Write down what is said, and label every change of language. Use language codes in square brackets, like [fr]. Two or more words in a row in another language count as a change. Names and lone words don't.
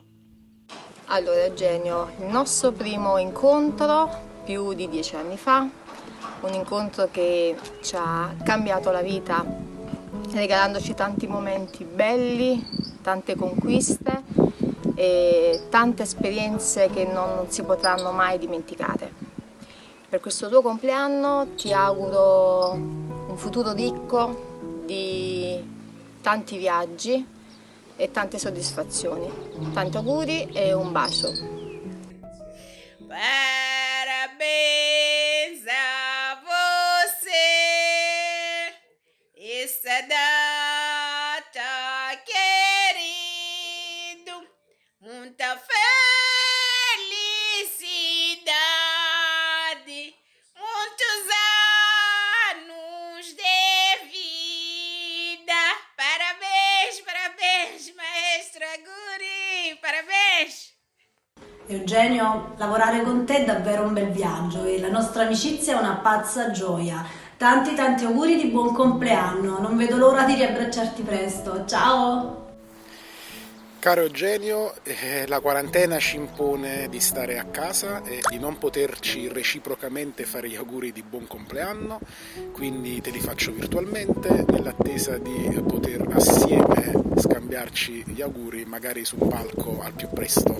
[it] Allora Eugenio, il nostro primo incontro più di 10 anni fa, un incontro che ci ha cambiato la vita, regalandoci tanti momenti belli, tante conquiste e tante esperienze che non si potranno mai dimenticare. Per questo tuo compleanno ti auguro un futuro ricco di tanti viaggi e tante soddisfazioni. Tanti auguri e un bacio. [pt] Parabéns a você, essa data querido, muita felicidade, muitos anos de vida. Parabéns, parabéns, [it] maestro, auguri, parabéns. Eugenio, lavorare con te è davvero un bel viaggio e la nostra amicizia è una pazza gioia. Tanti auguri di buon compleanno, non vedo l'ora di riabbracciarti presto. Ciao! Caro Eugenio, la quarantena ci impone di stare a casa e di non poterci reciprocamente fare gli auguri di buon compleanno, quindi te li faccio virtualmente nell'attesa di poter assieme scambiarci gli auguri, magari sul palco al più presto.